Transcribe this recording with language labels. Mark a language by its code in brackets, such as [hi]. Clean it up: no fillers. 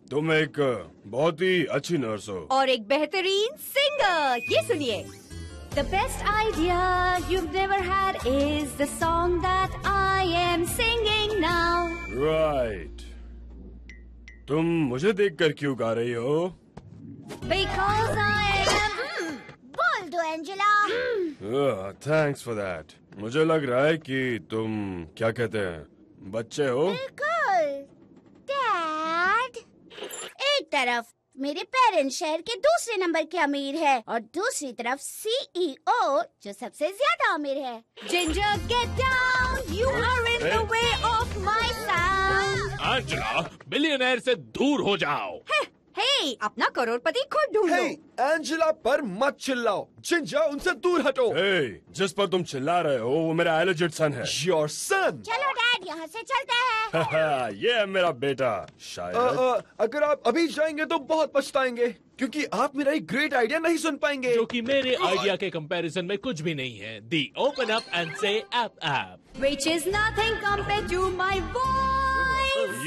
[hi] तुम एक बहुत ही अच्छी नर्स हो और एक बेहतरीन सिंगर। ये सुनिए। [en] The best idea you've never had is the song that I am singing now. Right. [hi] तुम मुझे देखकर क्यों गा रही हो? [en] Because I am... [hi] बोल दो एंजेला। [en] Thanks for that. [hi] मुझे लग रहा है कि तुम क्या कहते हैं, बच्चे हो। बिल्कुल डैड। एक तरफ मेरे पेरेंट्स शहर के दूसरे नंबर के अमीर है और दूसरी तरफ CEO जो सबसे ज्यादा अमीर है। [en] Ginger, get down. You are in the way of my sound. [hi] Angela, billionaire से दूर हो जाओ। हे, अपना करोड़पति खुद ढूंढो। हे, एंजेला पर मत चिल्लाओ। जिंजर, उनसे दूर हटो। हे, जिस पर तुम चिल्ला रहे हो वो मेरा एलिजिट सन है। [en] Your son. [hi] चलो डैड, यहाँ से चलते हैं। ये है मेरा बेटा। शायद अगर आप अभी जाएंगे तो बहुत पछताएंगे क्योंकि आप मेरा एक ग्रेट आइडिया नहीं सुन पाएंगे। जो कि मेरे आइडिया के कंपैरिजन में कुछ भी नहीं है। [en] The open up and say app. Which is nothing compared to my voice.